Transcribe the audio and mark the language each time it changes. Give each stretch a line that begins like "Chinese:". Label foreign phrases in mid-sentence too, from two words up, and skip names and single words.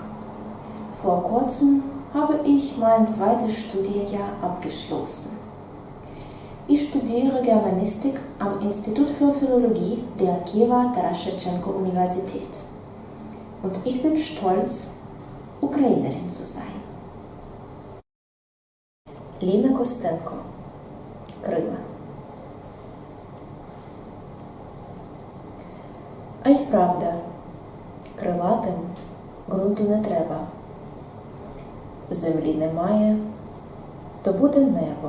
German: Vor kurzem habe ich mein zweites Studienjahr abgeschlossen. Ich studiere Germanistik am Institut für Philologie der Kiewer Shevchenko-Universität. Und ich bin stolz, Ukrainerin zu sein. Lina Kostенко.
Ukrainian: Крила. А й правда, крилатим ґрунту не треба. Землі немає, то буде небо.